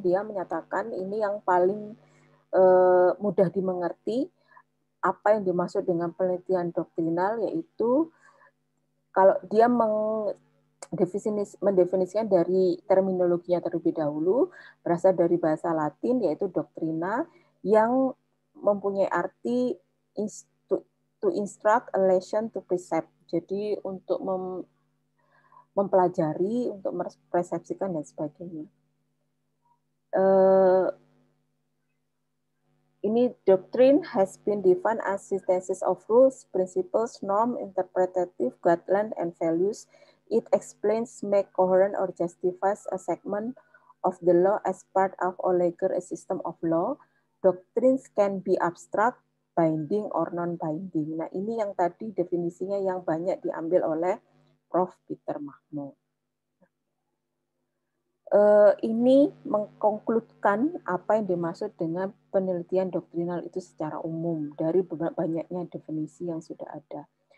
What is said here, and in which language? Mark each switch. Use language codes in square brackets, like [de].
[id] Dia menyatakan ini yang paling mudah dimengerti apa yang dimaksud dengan penelitian doktrinal, yaitu kalau dia mendefinisikan dari terminologinya terlebih dahulu, berasal dari bahasa Latin, yaitu doktrina, yang mempunyai arti [en] to instruct, a lesson, to precept. [id] Jadi untuk mempelajari, untuk mempersepsikan, dan sebagainya. [en] Ini doctrine has been defined as synthesis of rules, principles, norm, interpretative guidelines, and values. It explains, make coherent, or justifies a segment of the law as part of or legal a system of law. Doctrines can be abstract, binding or non-binding. [id] Nah, ini yang tadi definisinya yang banyak diambil oleh Prof. Peter Mahmud. Ini mengkonkludkan apa yang dimaksud dengan penelitian doktrinal itu secara umum dari banyaknya definisi yang sudah ada.